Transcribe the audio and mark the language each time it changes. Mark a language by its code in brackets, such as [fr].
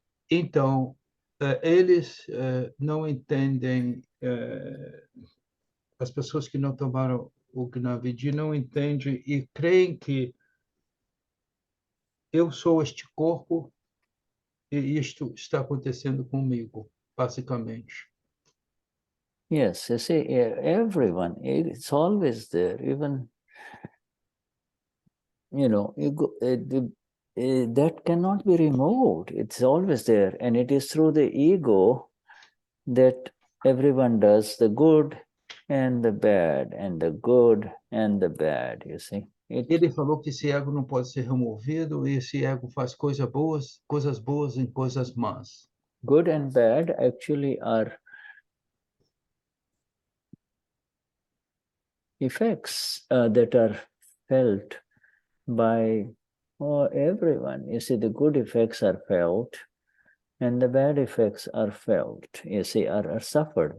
[pt] Então, eles não entendem, as pessoas que não tomaram o Gnavidi não entendem e creem que eu sou este corpo e isto está acontecendo comigo, basicamente. [en] Yes, you see, everyone, it's always there. Even, ego, that cannot be removed. It's always there. And it is through the ego that everyone does the good and the bad, and the good and the bad, you see. [pt] Ele falou que esse ego não pode ser removido e esse ego faz coisas boas em coisas más. [en] Good and bad actually are effects that are felt by everyone. You see, the good effects are felt and the bad effects are felt, you see, are suffered.